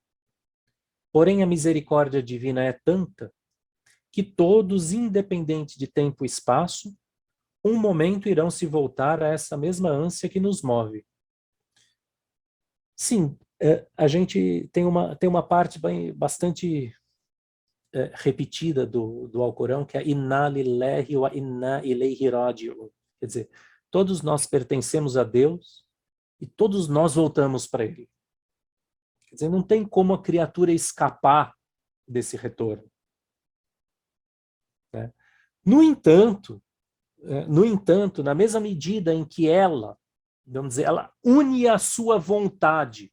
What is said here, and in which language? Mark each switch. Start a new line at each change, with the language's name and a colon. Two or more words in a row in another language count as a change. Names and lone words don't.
Portuguese: Porém, a misericórdia divina é tanta que todos, independente de tempo e espaço, um momento irão se voltar a essa mesma ânsia que nos move. Sim, a gente tem uma parte bastante repetida do Alcorão, que é
Arabic: إنا لله وإنا إليه راجعون.
Portuguese: Quer dizer, todos nós pertencemos a Deus e todos nós voltamos para Ele. Quer dizer, não tem como a criatura escapar desse retorno. Né? No entanto, na mesma medida em que ela, vamos dizer, ela une a sua vontade.